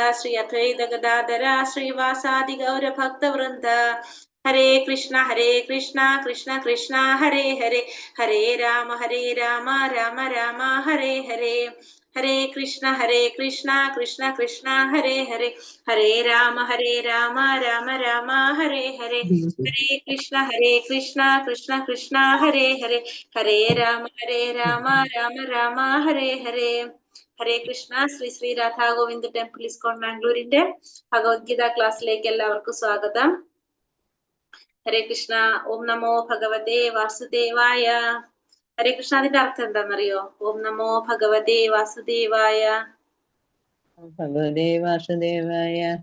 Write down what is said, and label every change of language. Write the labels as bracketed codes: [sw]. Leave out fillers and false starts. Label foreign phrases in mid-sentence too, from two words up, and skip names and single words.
[sa] Sri Advaita Gadadhara Sri Vasadi Gaura Bhakta Vrinda Hare Krishna Krishna Krishna Hare Hare Hare Rama Rama Rama Hare Hare Hare Krishna Krishna Krishna Hare Hare Hare Rama Rama Rama Hare Hare Hare Krishna Krishna Krishna Hare Hare Hare Rama Rama Hare Hare Hare Krishna. [ml] Sri Radha Govind Temple ISKCON Mangalore Bhagavad Gita ക്ലാസ്സിലേക്ക് എല്ലാവർക്കും സ്വാഗതം. [sa] ഹരേ കൃഷ്ണ. ഓം നമോ ഭഗവതേ വാസുദേവായ. ഹരേ കൃഷ്ണ [ml] അതിന്റെ അർത്ഥം എന്താണെന്നറിയോ? [sa] ഓം നമോ ഭഗവതേ വാസുദേവായ. ഭഗവതേ വാസുദേവായ.